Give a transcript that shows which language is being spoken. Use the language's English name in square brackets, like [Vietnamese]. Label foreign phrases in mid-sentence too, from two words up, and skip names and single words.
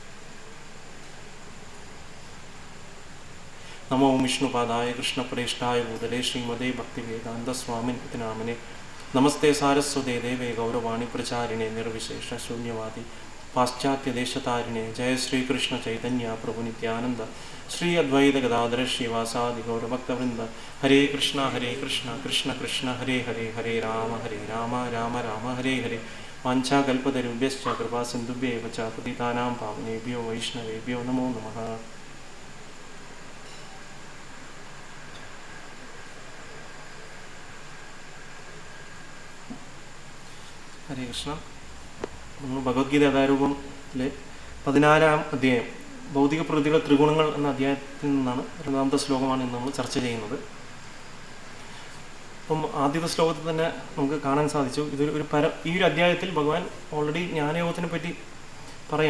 [Sanskrit] നമോ വിഷ്ണുപാദായ കൃഷ്ണപ്രേഷ്ഠായ ഭൂതലേ ശ്രീമതേ ഭക്തിവേദാന്തസ്വാമിൻ ഇതി നാമനെ. നമസ്തേ സാരസ്വതേ ദേവേ ഗൗരവാണി പ്രചാരിണേ നിർവിശേഷ ശൂന്യവാദി പാശ്ചാത്യദേശതാരിണേ. ജയ ശ്രീകൃഷ്ണ ചൈതന്യ പ്രഭു നിത്യാനന്ദ ശ്രീ അദ്വൈത ഗദാധര ശ്രീവാസാദി ഗൗരഭക്തവൃന്ദ. ഹരേ കൃഷ്ണ കൃഷ്ണ കൃഷ്ണ ഹരേ ഹരേ ഹരേ രാമ രാമ രാമ ഹരേ ഹരേ. വാഞ്ചാകൽപതരുഭ്യശ്ച കൃപാസിന്ധുഭ്യേവ ച പതിതാനാം പാവനേഭ്യോ വൈഷ്ണവേഭ്യോ നമോ നമഃ. ഹരേ കൃഷ്ണ. [Malayalam] നമ്മൾ ഭഗവത്ഗീത യഥാരൂപത്തിലെ 14-ാം അധ്യായം ഭൗതിക പ്രകൃതിയുടെ ത്രിഗുണങ്ങൾ എന്ന അധ്യായത്തിൽ നിന്നാണ് 2-ാമത്തെ ശ്ലോകമാണ് ഇന്ന് നമ്മൾ ചർച്ച ചെയ്യുന്നത്. അപ്പം ആദ്യത്തെ ശ്ലോകത്തിൽ തന്നെ നമുക്ക് കാണാൻ സാധിച്ചു ഈ ഒരു അധ്യായത്തിൽ ഭഗവാൻ ഓൾറെഡി ജ്ഞാനയോഗത്തിനെ പറ്റി പറയുകയാണ്.